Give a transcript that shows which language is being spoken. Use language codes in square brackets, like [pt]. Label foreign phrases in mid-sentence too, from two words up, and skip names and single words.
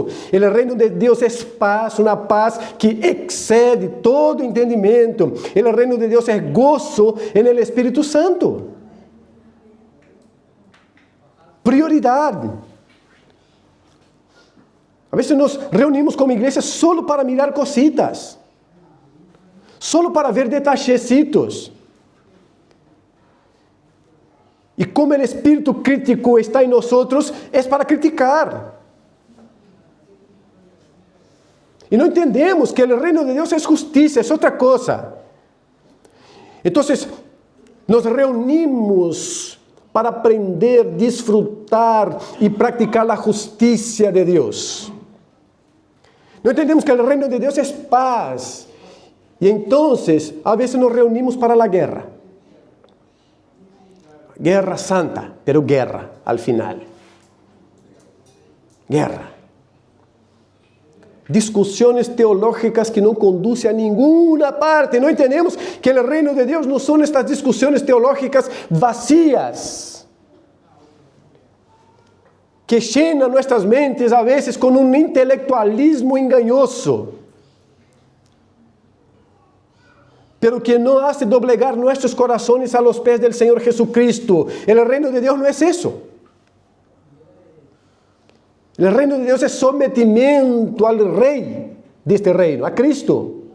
[pt] O reino de Deus é paz, uma paz que excede todo entendimento. O reino de Deus é gozo no Espírito Santo. Prioridade. A vezes nos reunimos como igreja [es] solo para mirar cositas. Solo para ver detachecitos. [pt] E como o espírito crítico está em nós, é para criticar. E não entendemos que o reino de Deus é justiça, é outra coisa. Então, nos reunimos para aprender, disfrutar e praticar a justiça de Deus. Não entendemos que o reino de Deus é paz. E então, a vezes nos reunimos para a guerra. [es] Guerra santa, pero guerra al final. Guerra. [pt] Discussões teológicas que não conduzem a nenhuma parte. Não entendemos que o reino de Deus não são estas discussões teológicas vazias, que llenan nossas mentes a vezes com um intelectualismo engañoso. [es] pero que no hace doblegar nuestros corazones a los pies del Señor Jesucristo. El reino de Dios no es eso. El reino de Dios es sometimiento al Rey de este reino, a Cristo.